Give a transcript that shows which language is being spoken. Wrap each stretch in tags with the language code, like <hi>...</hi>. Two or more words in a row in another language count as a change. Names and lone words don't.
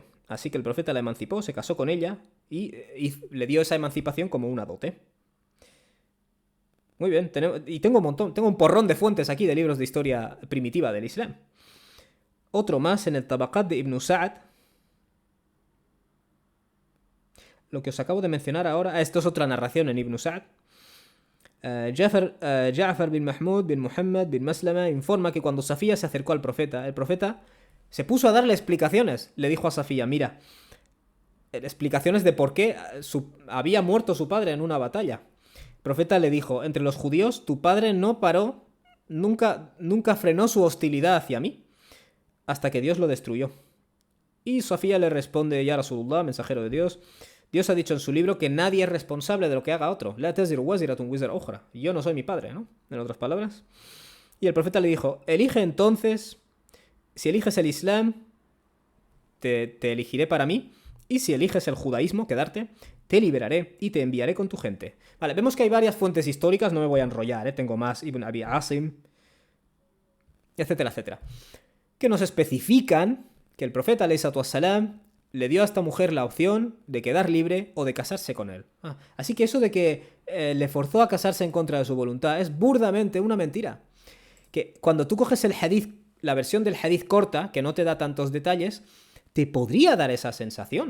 <es>Así que el profeta la emancipó, se casó con ella y le dio esa emancipación como una dote. Muy bien, y tengo un porrón de fuentes aquí de libros de historia primitiva del Islam. Otro más en el Tabaqat de Ibn Sa'd. Lo que os acabo de mencionar ahora, esto es otra narración en Ibn Sa'd. Ja'far bin Mahmud bin Muhammad bin Maslama informa que cuando Safía se acercó al profeta, el profeta se puso a darle explicaciones. Le dijo a Safía, mira, explicaciones de por qué había muerto su padre en una batalla. El profeta le dijo, entre los judíos tu padre no paró, nunca frenó su hostilidad hacia mí, hasta que Dios lo destruyó. Y Safía le responde,</es> <ar>يا رسول الله,</ar> <es>mensajero de Dios, Dios ha dicho en su libro que nadie es responsable de lo que haga otro.</es> <ar>لا تزر وازرة وزر أخرى.</ar> <es>Yo no soy mi padre, ¿no? En otras palabras. Y el profeta le dijo, elige entonces, si eliges el Islam, te elegiré para mí, y si eliges el judaísmo, quedarte, te liberaré y te enviaré con tu gente. Vale, vemos que hay varias fuentes históricas, no me voy a enrollar, tengo más, Ibn Abi Asim, etcétera, etcétera, que nos especifican que el profeta,</es> <ar>عليه الصلاة والسلام,</ar> <es>le dio a esta mujer la opción de quedar libre o de casarse con él. Así que eso de que le forzó a casarse en contra de su voluntad es burdamente una mentira. Que cuando tú coges el hadith, la versión del hadith corta, que no te da tantos detalles, te podría dar esa sensación.</es>